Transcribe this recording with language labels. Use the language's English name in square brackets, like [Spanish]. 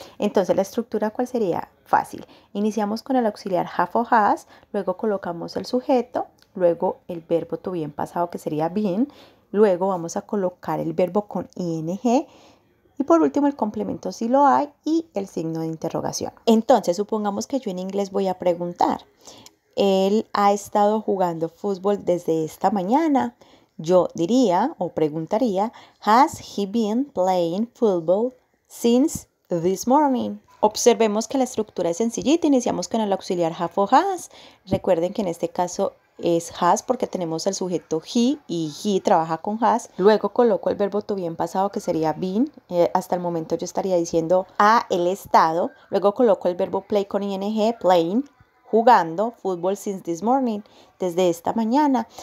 [Spanish] Entonces, la estructura, ¿cuál sería? Fácil. Iniciamos con el auxiliar have o has, luego colocamos el sujeto, luego el verbo to be en pasado que sería been, luego vamos a colocar el verbo con ing y por último el complemento si lo hay y el signo de interrogación. Entonces supongamos que yo en inglés voy a preguntar, él ha estado jugando fútbol desde esta mañana. Yo diría o preguntaría, [English] has he been playing football since this morning? [Spanish] Observemos que la estructura es sencillita, iniciamos con el auxiliar have o has. Recuerden que en este caso es has porque tenemos el sujeto he y he trabaja con has. Luego coloco el verbo to be en pasado que sería been. Hasta el momento yo estaría diciendo el estado. Luego coloco el verbo play con ing, playing, jugando fútbol [English] since this morning, [Spanish] desde esta mañana.